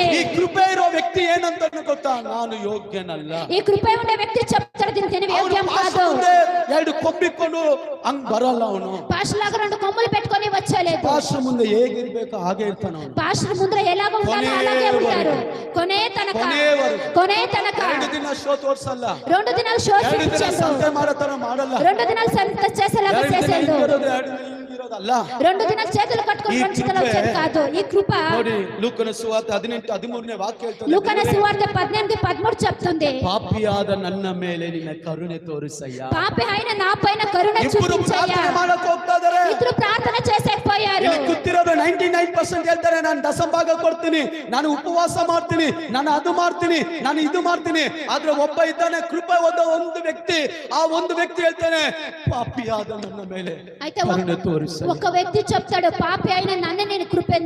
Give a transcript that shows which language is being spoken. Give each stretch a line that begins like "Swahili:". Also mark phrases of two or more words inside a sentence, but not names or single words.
Kannada: ಕೃಪೆ ಇರೋ ವ್ಯಕ್ತಿ ಏನಂತ ಗೊತ್ತಾ? ನಾನು ಯೋಗ್ಯನಲ್ಲ.
Telugu: ఈ కృప ఉండే వ్యక్తి చెప్తాడు దీనికి యోగ్యం కాదు.
Kannada: ಎರಡು ಕೊಂಬಿಕೊಂಡು ಹಂಗ್ ಬರಲ್ಲ ಅವನು.
Telugu: పాస్టర్ లాగా రెండు కొమ్ములు పెట్టుకొని వచ్చేలేదు.
Kannada: ಪಾಸ್ಟರ್ ಮುಂದೆ ಹೇಗಿರ್ಬೇಕು ಹಾಗೆ ಇರ್ತಾನ ಅವನು.
Telugu: పాస్టర్ ముందర ఎలాగ ఉండాలో అలాగే ఉంటారు. కొనే తనక
Kannada: 2 ದಿನ ಶೋ ತೋರ್ಸಲ್ಲ.
Telugu: 2 దినాలు షో
Kannada: 2 ದಿನ ಸಂತೆ ಮಾಡತರ ಮಾಡಲ್ಲ.
Telugu: 2 దినాలు సంత చేసేలాగా చేసేది. 2 దినాలు చేతులు కట్టుకొని నడుచుకుంటూ వచ్చేది కాదు. ఈ కృప
Kannada: ನೋಡಿ ಲೂಕನ ಸುವಾರ್ತೆ 18-13ನೇ ವಾಕ್ಯ ಹೇಳ್ತದೆ.
Telugu: లూకాన సువార్త 18-13 చెప్తుంది.
Kannada: ಪಾಪಿಯಾದ ನನ್ನ ಮೇಲೆ ನಿನ್ನ ಕರುಣೆ ತೋರಿಸಯ್ಯ.
Telugu: పాపి అయిన నా పైన కరుణ చూపించయ్యా.
Kannada: ಮಾಡಕ್ಕೆ ಹೋಗ್ತಾ ಇದ್ದಾರೆ. ಇದ್ರು ಪ್ರಾರ್ಥನೆ చేసేకపోయారు. ಇಲ್ಲಿ ಕೂತಿರೋದು 99% ಹೇಳ್ತಾರೆ ನಾನು ದಶಂಭಾಗ ಕೊಡ್ತೀನಿ, ನಾನು ಉಪವಾಸ ಮಾಡ್ತೀನಿ, ನಾನು ಅದು ಮಾಡ್ತೀನಿ, ನಾನು ಇದು ಮಾಡ್ತೀನಿ. ಆದ್ರೆ ಒಬ್ಬ ಇದ್ದಾನೆ ಕೃಪೆ ಒಂದು ವ್ಯಕ್ತಿ. ಆ ಒಂದು ವ್ಯಕ್ತಿ ಹೇಳ್ತಾನೆ ಪಾಪಿಯಾದ ನನ್ನ ಮೇಲೆ ಕರುಣೆ ತೋರಿಸು.
Telugu: ఒక వ్యక్తి చెప్తాడు పాపి అయిన నన్ను నేను కృప